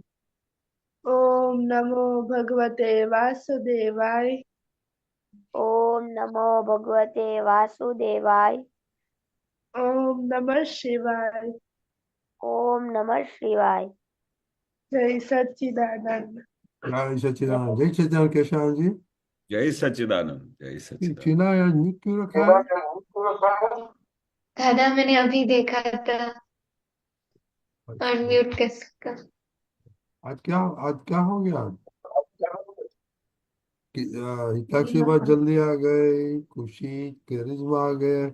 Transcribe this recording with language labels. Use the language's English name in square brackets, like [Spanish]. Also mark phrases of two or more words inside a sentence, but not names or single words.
[Sanskrit] ॐ नमो भगवते वासुदेवाय। ॐ नमो भगवते वासुदेवाय। ॐ नमः शिवाय। ॐ नमः शिवाय। [Hindi] जय सच्चिदानंद। જય સચિદાનંદ, જય સચિદાનંદ કેશવજી. जय सच्चिदानंद जय सच्चिदानंद। चीना यार म्यूट क्यों रखा है? दादा मैंने अभी देखा था, अच्छा, अनम्यूट कैसे कर। आज क्या हो गया आज? हिताक्षी बात जल्दी आ गए, खुशी करिश्मा आ गए।